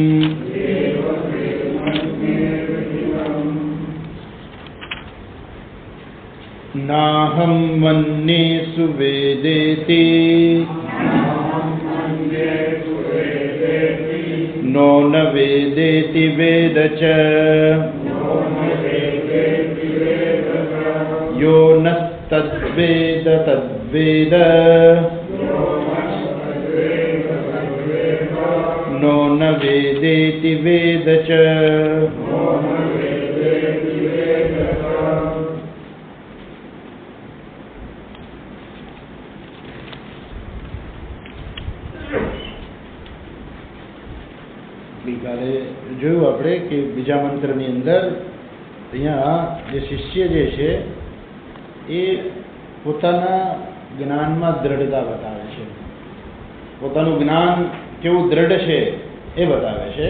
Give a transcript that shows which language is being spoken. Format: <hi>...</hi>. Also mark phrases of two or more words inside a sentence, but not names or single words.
<sa>नाहं मन्ये सुवेदेति नो न वेदेति वेद च यो नस्तद्वेद तद्वेद नो न वेदेति वेद च।</sa> <gu>ગઈકાલે જોયું આપણે કે બીજા મંત્રની અંદર અહીંયા જે શિષ્ય જે છે એ પોતાના જ્ઞાનમાં દ્રઢતા બતાવે છે, પોતાનું જ્ઞાન કેવું દ્રઢ છે એ બતાવે છે.</gu>